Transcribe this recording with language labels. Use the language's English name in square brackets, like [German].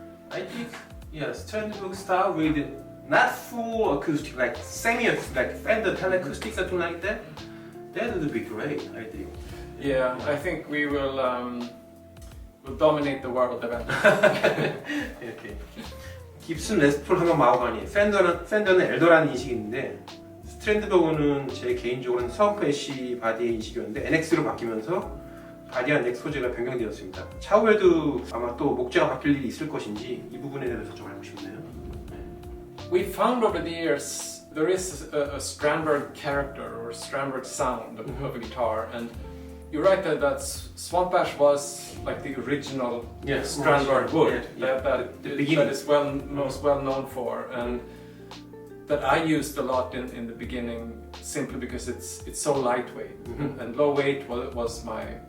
[English] I think Strandberg style with not full acoustic, like semi-acoustic, like Fender Teleacoustic, something like that. That would be great, I think. Yeah, I think we will dominate the world eventually. [Korean] 이렇게 깁슨 레스폴 하면 마호가니, 팬더는 엘더라는 인식이 있는데 스트랜드버그는 제 개인적으로는 서브 애쉬 바디의 인식이었는데 NX로 바뀌면서 바디와 넥 소재가 변경되었습니다. 차후에도 아마 또 목재가 바뀔 일이 있을 것인지 이 부분에 대해서 좀 알고 싶네요. [English] We found over the years there is a Strandberg character or Strandberg sound of a guitar, and you're right that Swamp Ash was like the original Strandberg wood that is most well known for, and that I used a lot in the beginning simply because it's so lightweight and low weight was my